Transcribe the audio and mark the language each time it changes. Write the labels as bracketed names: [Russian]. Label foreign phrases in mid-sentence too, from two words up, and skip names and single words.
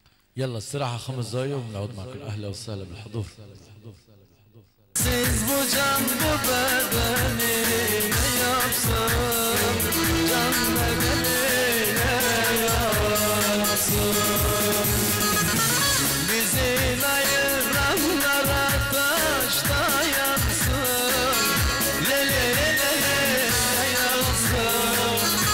[Arabic] يلا استراحة 5 دقايق ونعود معكم. اهلا وسهلا بالحضور. [Turkish] Siz bu can bu bedeni ne yapsın, can bedeni ne yapsın? Bizi ayıranlar ateşte yansın, le le le le le yansın.